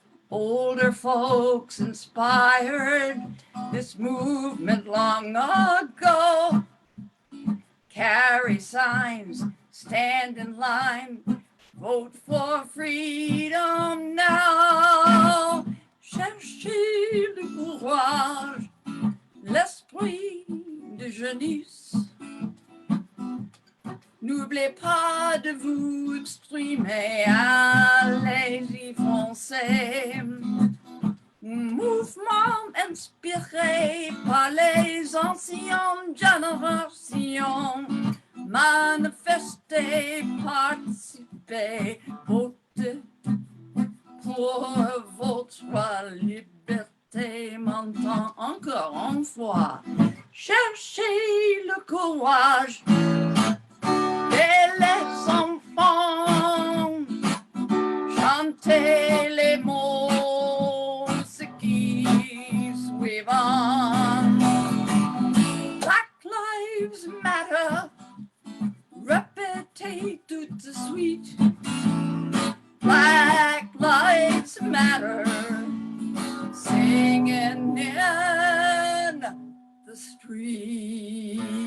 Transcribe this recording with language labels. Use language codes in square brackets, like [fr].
[en] Older folks inspired this movement long ago. Carry signs, stand in line, vote for freedom now. [fr] Cherchez le courage, l'esprit de jeunesse. N'oubliez pas de vous exprimer, allez-y foncez. Mouvement inspiré par les anciennes générations. Manifestez, participez, votez pour votre liberté. Maintenant, encore une fois, cherchez le courage. Et les enfants, chantez les mots, ce qui suivant. Black Lives Matter, répétez tout de suite. [en] Black Lives Matter, singing in the street.